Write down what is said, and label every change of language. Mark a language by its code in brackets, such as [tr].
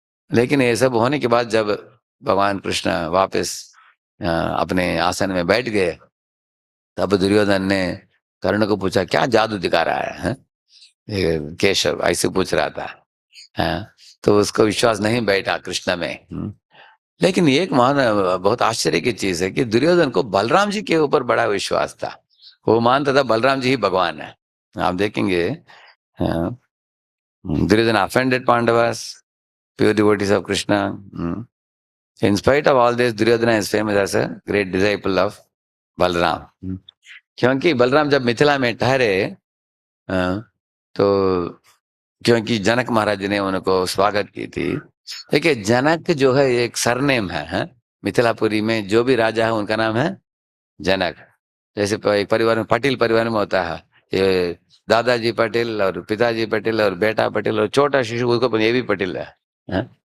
[hi] लेकिन ये सब होने के बाद जब भगवान कृष्ण वापस अपने आसन में बैठ गए, तब दुर्योधन ने कर्ण को पूछा, क्या जादू दिखा रहा है? ये केशव ऐसे पूछ रहा था। तो उसको विश्वास नहीं बैठा कृष्ण में। लेकिन एक महान, बहुत आश्चर्य की चीज है कि दुर्योधन को बलराम जी के ऊपर बड़ा विश्वास था। वो मानता था बलराम जी ही भगवान है। आप देखेंगे, [en] Duryodhan offended Pandavas, pure devotees of Krishna. In spite of all this, Duryodhana is famous as a great disciple of Balram. [hi] क्योंकि बलराम जब मिथिला में ठहरे, तो क्योंकि जनक महाराज ने उनको स्वागत की थी। देखिए, जनक जो है एक सरनेम है, मिथिलापुरी में जो भी राजा है उनका नाम है जनक। जैसे एक परिवार में, पटेल परिवार में होता है, ये दादाजी पटेल और पिताजी पटेल और बेटा पटेल और छोटा शिशु, उसको ये भी पटेल है?